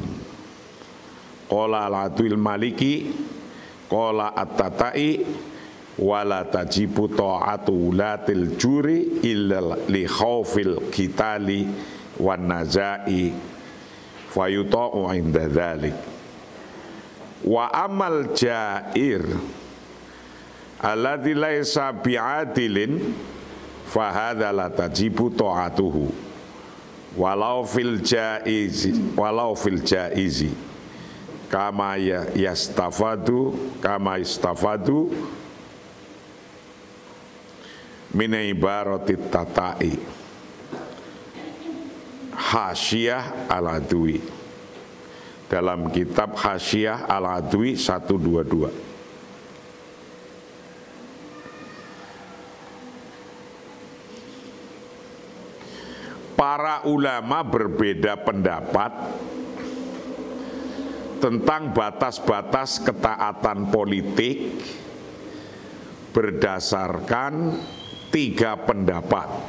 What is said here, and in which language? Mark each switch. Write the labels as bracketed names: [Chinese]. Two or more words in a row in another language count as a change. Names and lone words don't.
[Arabic] قال العدوي المالكي قال التتائي ولا تجب طاعة ولاة الجور إلا لخوف القتال والنزاع فيطاع عند ذلك. وأما الجائر الذي ليس بعادل فهذا لا تجب طاعته ولو في الجائز كما يستفاد من عبارة التتائي. Hasyiyah Al-Adwi, [Indonesian] dalam kitab Hasyiyah Al-Adwi 122. Para ulama berbeda pendapat tentang batas-batas ketaatan politik berdasarkan 3 pendapat.